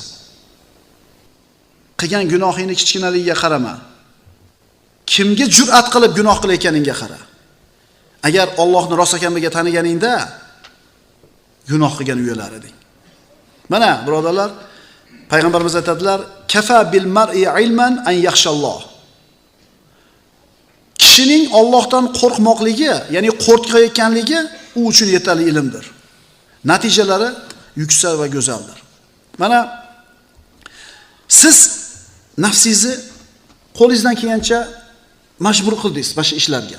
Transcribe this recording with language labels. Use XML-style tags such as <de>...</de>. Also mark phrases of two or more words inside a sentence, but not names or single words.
<uz>Qilgan gunohingni kichkinaligiga qarama. Kimga jur'at qilib gunoh qilayotganingga qara. Agar Allohni rost ekanligiga taniganingda gunoh qilgan uyalar eding. Mana, birodarlar, payg'ambarimiz aytadilar,</uz> <ar>"كفى بالمرء علما أن يخشى الله."</ar> <uz>Kishining Allohdan qo'rqmoqligi, ya'ni qo'rqayotganligi u uchun yetarli ilmdir. Natijalari yuksak va go'zaldir. Mana siz nafsingizni qo'lingizdan kelgancha majbur qildingiz boshqa ishlarga.</uz>